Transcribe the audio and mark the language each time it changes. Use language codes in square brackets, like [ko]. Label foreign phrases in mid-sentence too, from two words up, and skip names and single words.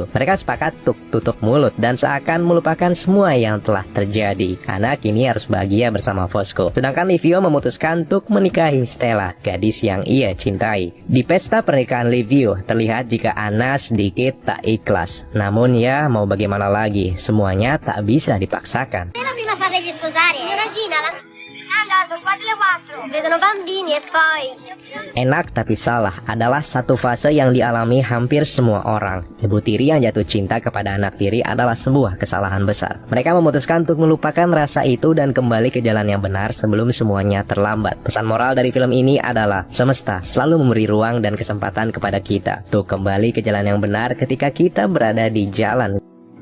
[id] Mereka sepakat untuk tutup mulut dan seakan melupakan semua yang telah terjadi. Ana kini harus bahagia bersama Fosco. Sedangkan Livio memutuskan untuk menikahi Stella, gadis yang ia cintai. Di pesta pernikahan Livio, terlihat jika Ana sedikit tak ikhlas. Namun ya, mau bagaimana lagi, semuanya tak bisa dipaksakan. [it] Prima farli sposare. Signora Gina, sono quasi le 4. Vedono bambini e poi... [id] Enak tapi salah adalah satu fase yang dialami hampir semua orang. Ibu tiri yang jatuh cinta kepada anak tiri adalah sebuah kesalahan besar. Mereka memutuskan untuk melupakan rasa itu dan kembali ke jalan yang benar sebelum semuanya terlambat. Pesan moral dari film ini adalah semesta selalu memberi ruang dan kesempatan kepada kita untuk kembali ke jalan yang benar ketika kita berada di jalan